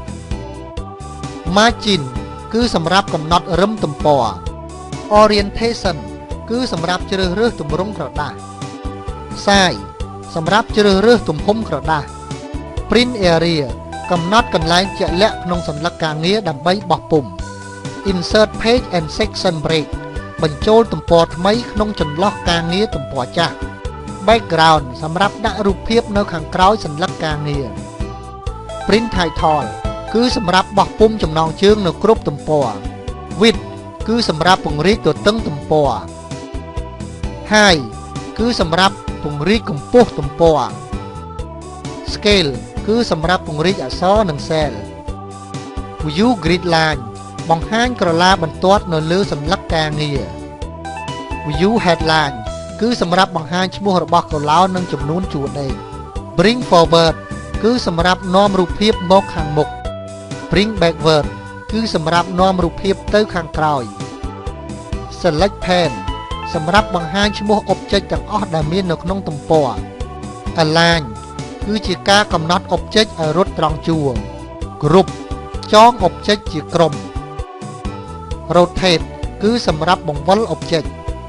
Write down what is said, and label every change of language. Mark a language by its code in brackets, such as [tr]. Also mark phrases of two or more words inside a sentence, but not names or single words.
[km] Margin គឺសម្រាប់កំណត់រឹមទំព័រ Orientation គឺសម្រាប់ជ្រើសរើសទម្រង់ក្រដាស Size សម្រាប់ជ្រើសរើសទំហំក្រដាស [en] Print area [km] កំណត់កន្លែងជាក់លាក់ក្នុងសន្លឹកការងារដើម្បីបោះពុម្ព [en] Insert page and section break [km] បញ្ចូលទំព័រថ្មីក្នុងចន្លោះការងារទំព័រចាស់ Background សម្រាប់ដាក់រូបភាពនៅខាងក្រោយសន្លឹកការងារ [en] Print title [km] គឺសម្រាប់បោះពុម្ពចំណងជើងនៅ គ្រប់ទំព័រ Width គឺសម្រាប់ពង្រីកទទឹងទំព័រ Height គឺសម្រាប់ពង្រីកកម្ពស់ទំព័រ Scale គឺសម្រាប់ពង្រីកអក្សរនិង cell [en] View grid line [km] បង្ហាញក្រឡាបន្ទាត់នៅលើសន្លឹកការងារ [en] View headline [km] គឺសម្រាប់បង្ហាញឈ្មោះរបស់កូ ឡោននិងចំនួនជួរដេក [en] Bring forward [km] គឺសម្រាប់នាំរូបភាពមកខាងមុខ [en] Bring backward [km] គឺសម្រាប់នាំរូបភាពទៅខាងក្រោយ [en] Select pane [km] សម្រាប់បង្ហាញឈ្មោះ object ទាំងអស់ដែលមាននៅក្នុងទំព័រ Align គឺជាការកំណត់ object ឲ្យរត់ត្រង់ជួរ Group ចង object ជាក្រុម Rotate គឺសម្រាប់បង្វិល object